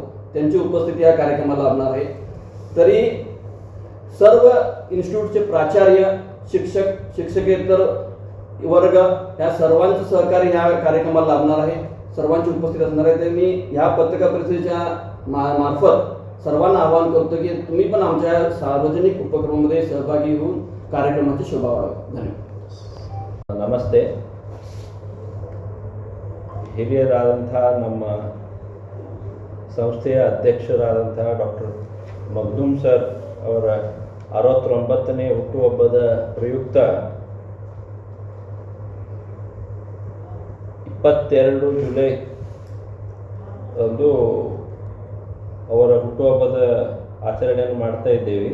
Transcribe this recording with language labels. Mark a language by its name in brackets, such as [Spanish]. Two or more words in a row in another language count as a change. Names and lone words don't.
[Marathi] त्यांची उपस्थिती या कार्यक्रमाला लाभणार आहे. तरी सर्व इन्स्टिट्यूटचे प्राचार्य, शिक्षक, शिक्षकेतर वर्ग या सर्वांचं सहकार्य ह्या कार्यक्रमाला लाभणार आहे. सर्वांची उपस्थिती असणार आहे. तर मी ह्या पत्रकार परिषदेच्या मार्फत सर्वांना आवाहन करतो की तुम्ही पण आमच्या सार्वजनिक उपक्रमामध्ये सहभागी होऊन कार्यक्रमाची शोभा वाढवा. धन्यवाद. [Kannada] ನಮಸ್ತೆ. ಹಿರಿಯರಾದಂಥ ನಮ್ಮ ಸಂಸ್ಥೆಯ ಅಧ್ಯಕ್ಷರಾದಂಥ ಡಾಕ್ಟರ್ ಮಖದೂಮ್ ಸರ್ ಅವರ 69ನೇ ಹುಟ್ಟುಹಬ್ಬದ ಪ್ರಯುಕ್ತ 22 ಜುಲೈ ಅಂದು ಅವರ ಹುಟ್ಟುಹಬ್ಬದ ಆಚರಣೆಯನ್ನು ಮಾಡ್ತಾ ಇದ್ದೇವೆ.